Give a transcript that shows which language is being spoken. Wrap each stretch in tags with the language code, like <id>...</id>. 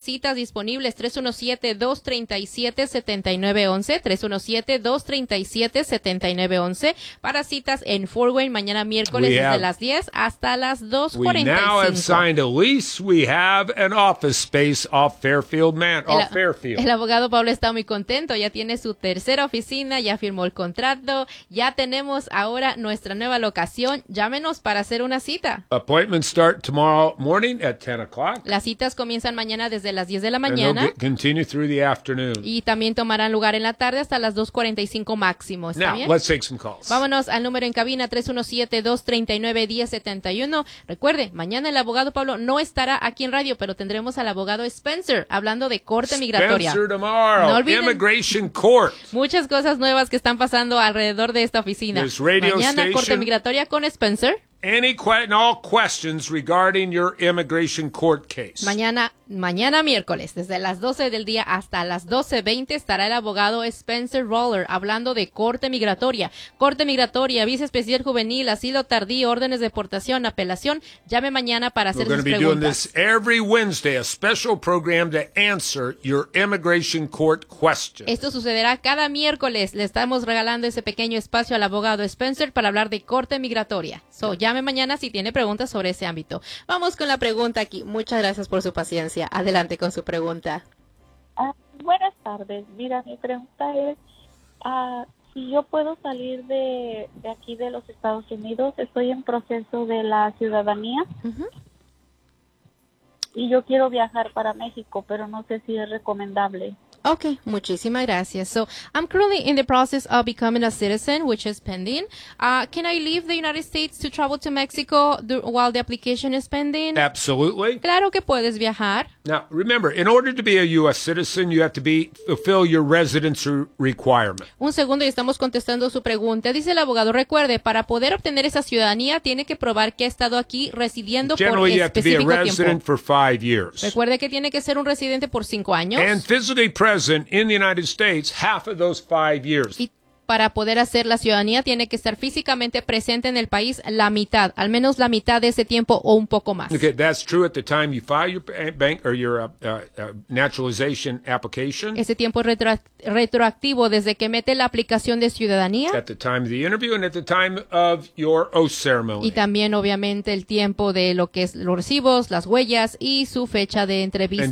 <es>citas disponibles, 317-237-7911, 317-237-7911, para citas en Fort Wayne, mañana miércoles desde las 10 hasta las 2:45.</es> <en>We now have signed a lease. We have an office space off Fairfield, Fairfield.</en> <es>El abogado Pablo está muy contento. Ya tiene su tercera oficina, ya firmó el contrato, ya tenemos ahora nuestra nueva locación. Llámenos para hacer una cita.</es> <en>Appointments start tomorrow morning at 10 o'clock.</en> <es>Las citas comienzan mañana desde las 10 de la mañana.</es> <en>And they'll continue through the afternoon.</en> <es>Y también tomarán lugar en la tarde hasta las 2:45 máximo. ¿Está</es> <en>Now,</en> <es>bien?</es> <en>Let's take some calls.</en> <es>Vámonos al número en cabina, 317-239-1071. Recuerde, mañana el abogado Pablo no estará aquí en radio, pero tendremos al abogado Spencer hablando de corte migratoria.</es> <en>Spencer tomorrow,</en> <es>no olviden,</es> <en>Immigration Court.</en> <es>Muchas cosas nuevas que están pasando alrededor de esta oficina.</es> <en>This radio</en> <es>mañana</es> <en>station.</en> <es>Corte migratoria con Spencer.</es> <en>All questions regarding your immigration court case.</en> <es>Mañana miércoles, desde las 12 del día hasta las 12:20, estará el abogado Spencer Roller hablando de corte migratoria. Corte migratoria, visa especial juvenil, asilo tardío, órdenes de deportación, apelación. Llame mañana para hacer sus preguntas.</es> <en>We're going to be doing this every Wednesday, a special program to answer your immigration court questions.</en> <es>Esto sucederá cada miércoles. Le estamos regalando ese pequeño espacio al abogado Spencer para hablar de corte migratoria. So, llame mañana si tiene preguntas sobre ese ámbito. Vamos con la pregunta aquí. Muchas gracias por su paciencia. Adelante con su pregunta. Buenas tardes. Mira, mi pregunta es si yo puedo salir de aquí de los Estados Unidos. Estoy en proceso de la ciudadanía. Uh-huh. Y yo quiero viajar para México, pero no sé si es recomendable. Okay, muchísimas gracias.</es> <en>So, I'm currently in the process of becoming a citizen, which is pending. Can I leave the United States to travel to Mexico while the application is pending? Absolutely.</en> <es>Claro que puedes viajar.</es> <en>Now, remember, in order to be a U.S. citizen, you have to fulfill your residency requirement.</en> <es>Un segundo y estamos contestando su pregunta. Dice el abogado, recuerde, para poder obtener esa ciudadanía, tiene que probar que ha estado aquí residiendo por específico tiempo.</es> <en>Generally, you have to be a resident for 5 years.</en> <es>Recuerde que tiene que ser un residente por 5 años.</es> <en>And physically present in the United States half of those 5 years.</en> <es>Y para poder hacer la ciudadanía tiene que estar físicamente presente en el país la mitad, al menos la mitad de ese tiempo o un poco más.</es> <en>Okay, that's true at the time you file your bank or your naturalization application.</en> <es>Ese tiempo es retroactivo desde que mete la aplicación de ciudadanía.</es> <en>At the time of the interview and at the time of your oath ceremony.</en> <es>Y también obviamente el tiempo de lo que es los recibos, las huellas y su fecha de entrevista.</es>